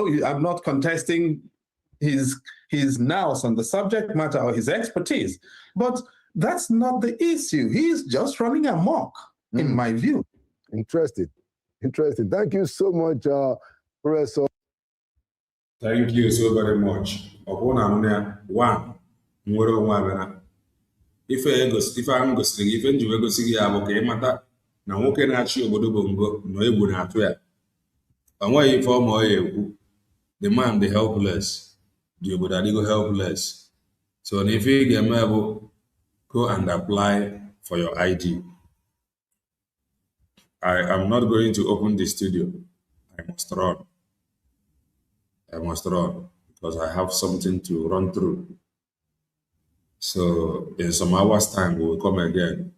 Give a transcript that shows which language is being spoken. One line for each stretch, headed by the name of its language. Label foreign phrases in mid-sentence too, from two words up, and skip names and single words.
English: I'm not contesting his nous on the subject matter or his expertise. But that's not the issue. He's just running amok, in my view. Interesting. Thank you so much, Professor. Thank you so very much. One,
Igbo: nwere onwe abịara. Ife ahụ gosiri gị, ife njiwe gosi gị ya bụ ka ịmata na nwoke na-achị obodo Bongo nọ egwu na-atụ ya. O nweghị ife ọma ọ ya ekwu.
English: The man the helpless, the
Igbo: obodo adịgo
English: helpless.
Igbo: So na ife ị ga-eme bụ
English: go and apply for your ID. I am not going to open the studio. I must run because I have something to run through. So in some hours' time, we will come again.